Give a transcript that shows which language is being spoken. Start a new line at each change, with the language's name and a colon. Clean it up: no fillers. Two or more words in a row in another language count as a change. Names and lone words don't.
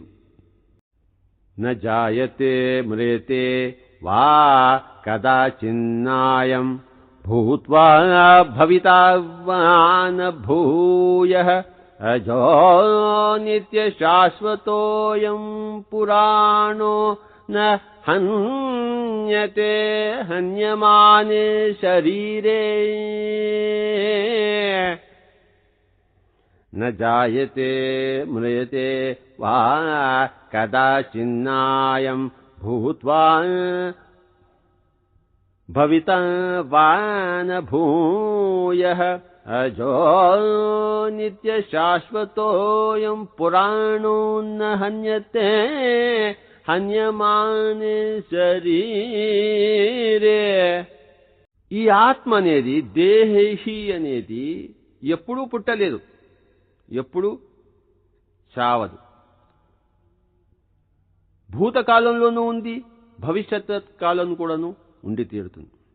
Sanskrit: న జాయతే మ్రేతే వా కదాచిన్నాయం భూత్వా భవితా వా న భూయః అజో నిత్య శాశ్వతోయం పురాణో न हन्यते हन्यमाने शरीरे न जायते म्रियते वा कदाचिन्नायं भूत्वा भविता वा न भूयः अजो नित्यशाश्वतोऽयं पुराणो न हन्यते హన్యమానే శరీరే.
Telugu: ఈ ఆత్మ అనేది దేహి అనేది ఎప్పుడూ పుట్టలేదు, ఎప్పుడూ చావదు. భూతకాలంలోనూ ఉంది, భవిష్యత్ కాలం కూడాను ఉండి తీరుతుంది.